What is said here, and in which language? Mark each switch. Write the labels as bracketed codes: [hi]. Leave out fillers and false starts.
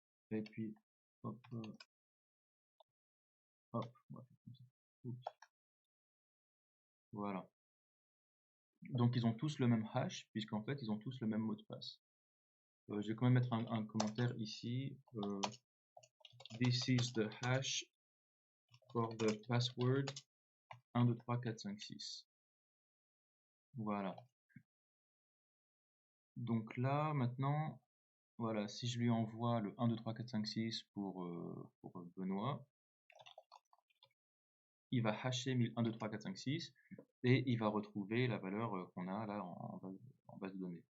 [fr] Et puis hop, hop, on va faire comme ça. Oups. Voilà. Donc ils ont tous le même hash, puisqu'en fait ils ont tous le même mot de passe. Je vais quand même mettre un commentaire ici. [en] This is the hash for the password 1, 2, 3, 4, 5, 6. [fr] Voilà. Donc là, maintenant, voilà, si je lui envoie le 1, 2, 3, 4, 5, 6 pour Benoît, il va hasher 1, 2, 3, 4, 5, 6 et il va retrouver la valeur qu'on a là en base de données.